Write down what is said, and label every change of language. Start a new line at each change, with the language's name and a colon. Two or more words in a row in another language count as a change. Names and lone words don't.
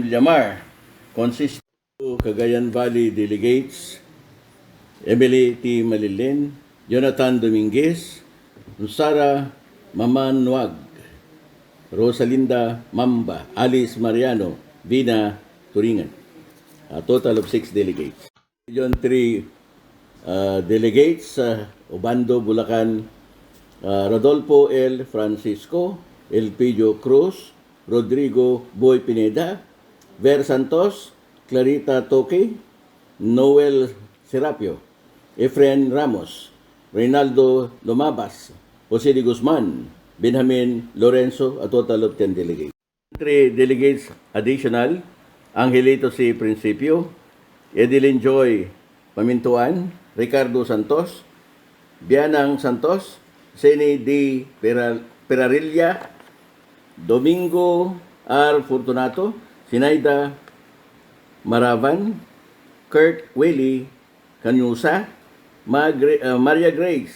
English: Lamar, consistent Cagayan Valley Delegates, Emily T. Malilin, Jonathan Dominguez, Sara Mamanwag, Rosalinda Mamba, Alice Mariano, Vina Turingan. A total of 6 delegates. Region 3 delegates, Obando, Bulacan, Rodolfo L. Francisco, Elpidio Cruz, Rodrigo Boy Pineda, Ver Santos, Clarita Toque, Noel Serapio, Efren Ramos, Reynaldo Lomabas, Jose de Guzman, Benjamin Lorenzo, a total of 10 delegates. 3 delegates additional, Angelito C. Principio, Edeline Joy Pamintuan, Ricardo Santos, Bianang Santos, Seni D. Perarilla, Domingo R. Fortunato, Sinaida Maravan, Kurt Willie Kanyusa, Maria Grace